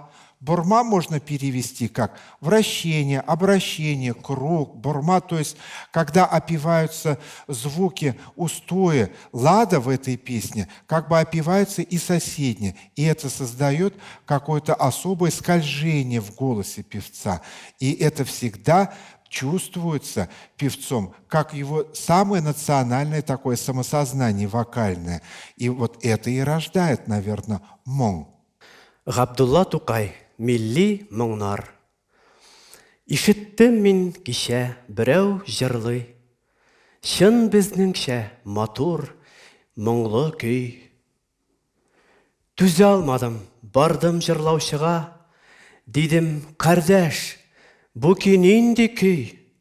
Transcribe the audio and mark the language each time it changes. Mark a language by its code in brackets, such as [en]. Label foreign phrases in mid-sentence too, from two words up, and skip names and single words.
[ru] Бурма можно перевести как вращение, обращение, круг, бурма, то есть когда опеваются звуки устоя, лада в этой песне, как бы опеваются и соседние, и это создает какое-то особое скольжение в голосе певца. И это всегда чувствуется певцом, как его самое национальное такое самосознание вокальное. И вот это и рождает, наверное, моң. [tt] Габдулла Тукай, Милли Моңнар. Ишеттем мин кичә берәү җырлый, чын безнеңчә матур, моңлы көй. Түзә алмадым, бардым җырлаучыга, дидем, кардәш, бу көй нинди көй?